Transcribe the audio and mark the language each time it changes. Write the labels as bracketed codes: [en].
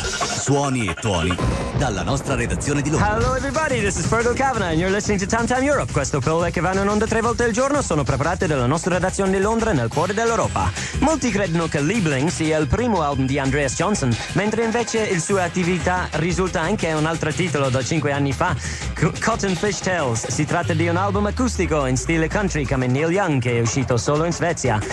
[it] Suoni e tuoni dalla nostra redazione di Londra. [en] Hello everybody, this is Fergal Kavanagh and you're listening to Tam Tam Europe. [it] Questo pillole che vanno in onda tre volte al giorno sono preparate dalla nostra redazione di Londra nel cuore dell'Europa. Molti credono che Liebling sia il primo album di Andreas Johnson, mentre invece il sua attività risulta anche un altro titolo da 5 anni fa, Cotton Fish Tales. Si tratta di un album acustico in stile country come Neil Young, che è uscito solo in Svezia.